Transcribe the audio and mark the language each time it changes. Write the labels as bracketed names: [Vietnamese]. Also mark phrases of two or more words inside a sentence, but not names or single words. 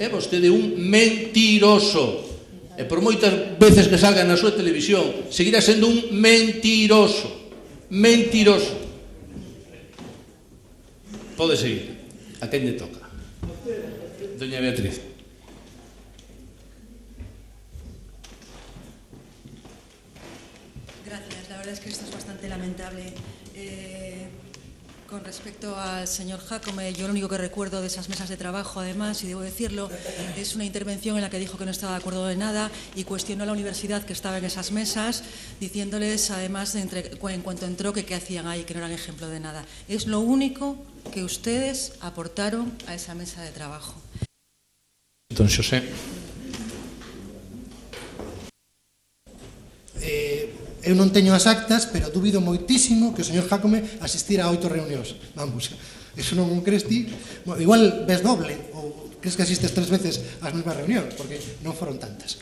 [Galician] É vostede un mentiroso. E por moitas veces que salga na súa televisión, seguirá sendo un mentiroso. Mentiroso. Pode seguir. A quen lle toca? Doña Beatriz. [Spanish] Gracias. La verdad es que esto es bastante lamentable. Con respecto al señor Jácome, yo lo único que recuerdo de esas mesas de trabajo, además, y debo decirlo, es una intervención en la que dijo que no estaba de acuerdo de nada y cuestionó a la universidad que estaba en esas mesas, diciéndoles, además, en cuanto entró, que qué hacían ahí, que no eran ejemplo de nada. Es lo único que ustedes aportaron a esa mesa de trabajo. [Galician] Don Xosé. Eu non teño as actas, pero dubido moitísimo que o señor Jácome asistira a 8 reunións. Vamos, eso non crees ti? Bueno, igual ves doble, ou crees que asistes 3 veces ás mesmas reunións, porque non foron tantas.